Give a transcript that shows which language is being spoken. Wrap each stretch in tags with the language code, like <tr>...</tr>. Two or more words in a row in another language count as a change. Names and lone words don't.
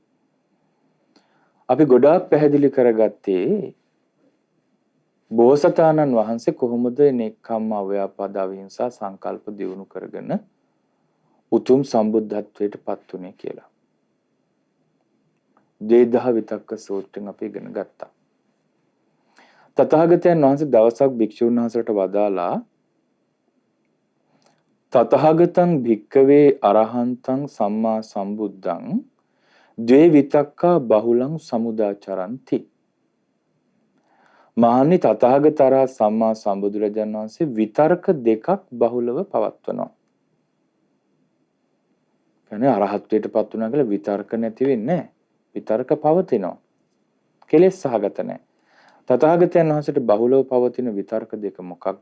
<si>අපි ගොඩාක් පැහැදිලි කරගත්තේ බෝසතාණන් වහන්සේ කොහොමද නෙක්ඛම්ම, අව්‍යාපාද, අවිහිංසා සංකල්ප දියුණු කරගෙන උතුම් සම්බුද්ධත්වයට පත් වුණේ කියලා. දේදහ විතක්ක සූත්‍රයෙන් අපි ඉගෙන ගත්තා. තථාගතයන් වහන්සේ දවසක් භික්ෂුන් වහන්සේට වදාලා</si> <pi>තථාගතං භික්කවේ අරහන්තං සම්මා සම්බුද්ධං ද්වේ විතක්කා බහුලං සමුදාචරಂತಿ.</pi> <si>මහණනි, තථාගතරා සම්මා සම්බුදුරජාණන් වහන්සේ විතර්ක දෙකක් බහුලව පවත්වනවා. කියන්නේ අරහත්ත්වයට පත් වුණා කියලා විතර්ක නැති වෙන්නේ නැහැ. විතර්ක පවතිනවා. කෙලෙස් සහගත නැහැ. තථාගතයන් වහන්සේට බහුලව පවතින විතර්ක දෙක මොකක්ද?</si>